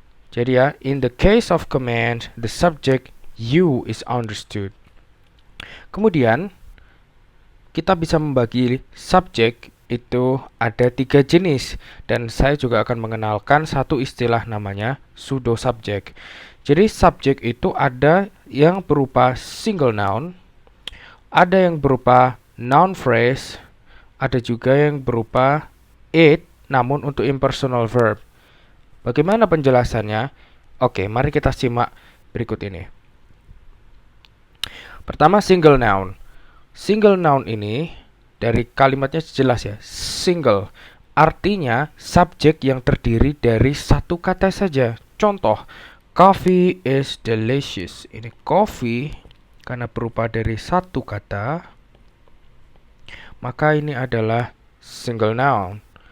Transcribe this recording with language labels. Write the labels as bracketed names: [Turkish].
[Indonesian] Jadi ya, [English] in the case of command, the subject you is understood. [Indonesian] Kemudian, kita bisa membagi subjek itu ada 3 jenis. Dan saya juga akan mengenalkan satu istilah namanya pseudo subject. Jadi subjek itu ada yang berupa single noun, ada yang berupa noun phrase, ada juga yang berupa it, namun untuk impersonal verb. Bagaimana penjelasannya? Oke, mari kita simak berikut ini. Pertama, single noun. Single noun ini dari kalimatnya jelas ya, single. Artinya subjek yang terdiri dari satu kata saja. [English] Contoh, coffee is delicious. [Indonesian] Ini coffee karena berupa dari satu kata, maka ini adalah single noun.